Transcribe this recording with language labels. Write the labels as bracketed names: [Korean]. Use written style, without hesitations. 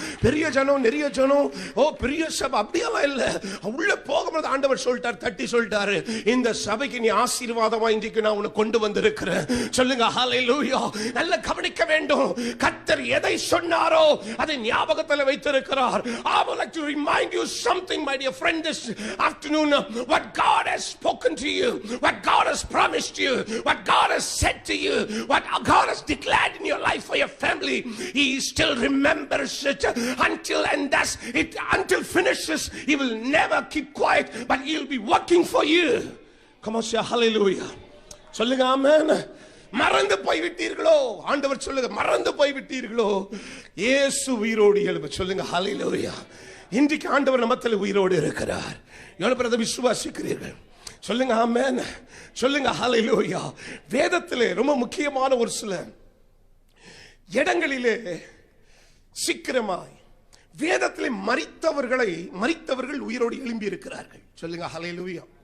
[Tamil] பெரிய ஜனம், நிறைய ஜனம், ஓ பெரிய சபை அப்படியெல்லாம் இல்ல. உள்ள போகும்போது ஆண்டவர் சொல்லிட்டார், தட்டி சொல்லிட்டாரு, இந்த சபைக்கு நீ ஆசீர்வாதமா இன்றைக்கு நான் உன்னை கொண்டு வந்திருக்கிறேன். சொல்லுங்க ஹல்லேலூயா. நல்ல கவனிக்க வேண்டும். கர்த்தர் எதை சொன்னாரோ அதை ஞாபகத்தில் வைத்திருக்கிறார். [English] I would like to remind you something, my dear friend, this afternoon. What God has spoken to you, what God has promised you, what God has said to you, what God has declared in your life for your family, He still remembers it until and does it until finishes. He will never keep quiet, but He will be working for you. Come on, say hallelujah. [Tamil] சொல்லுங்க ஆமென். மறந்து போய் விட்டீர்களோ? ஆண்டவர் சொல்லுங்க, மறந்து போய் விட்டீர்களோ? இயேசு உயிரோடு எழும்ப. சொல்லுங்க ஹல்லேலூயா. இன்றைக்கு ஆண்டவர் நம்மத்தில் உயிரோடு இருக்கிறார். எவ்வளவு பேர் விசுவாசிக்கிறீர்கள்? சொல்லுங்க ஆமென். சொல்லுங்க ஹல்லேலூயா. வேதத்திலே ரொம்ப முக்கியமான ஒரு சில இடங்களிலே சீக்கிரமாய் வேதத்திலே மரித்தவர்கள் உயிரோடு எழும்பி இருக்கிறார்கள். சொல்லுங்க ஹல்லேலூயா.